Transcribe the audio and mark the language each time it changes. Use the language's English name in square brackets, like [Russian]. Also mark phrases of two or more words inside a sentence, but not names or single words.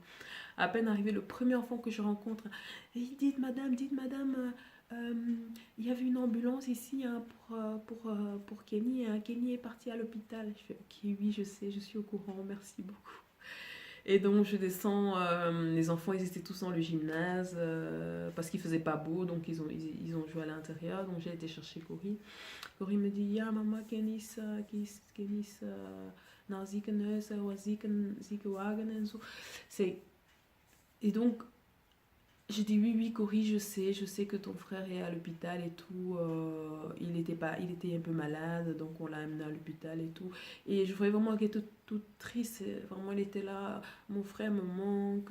[French] À peine arrivé le premier enfant que je rencontre, et dites madame, il y avait une ambulance ici hein, pour Kenny, hein. Kenny est parti à l'hôpital. Je fais ok, oui, je sais, je suis au courant, merci beaucoup. Et donc je descends, les enfants ils étaient tous dans le gymnase parce qu'il faisait pas beau, donc ils ont joué à l'intérieur. Donc j'ai été chercher Cory. Cory me dit, [Dutch] ja mama, Kenny's naar het ziekenhuis, hij was ziekenwagen en zo. [French] Et donc j'ai dit oui Cory, je sais que ton frère est à l'hôpital et tout. Il était un peu malade, donc on l'a amené à l'hôpital et tout. Et je voyais vraiment qu'elle était toute triste. Vraiment, elle était là. Mon frère me manque.